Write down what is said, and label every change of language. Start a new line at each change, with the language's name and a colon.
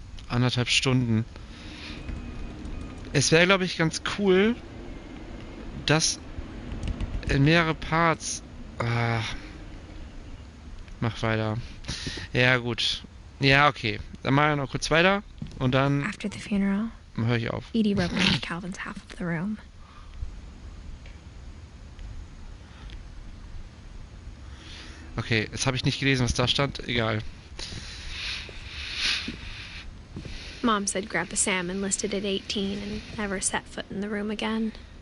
German: 1,5 Stunden. Es wäre, glaube ich, ganz cool, das in mehrere Parts... Mach weiter. Ja, gut. Ja, okay. Dann mache ich noch kurz weiter und dann
English: After the funeral,
German: höre ich auf.
English: Edie represented Calvin's half of the room.
German: Okay, jetzt habe ich nicht gelesen, was da stand. Egal.
English: Mom said Grandpa Sam enlisted at 18 and never set foot in the room again.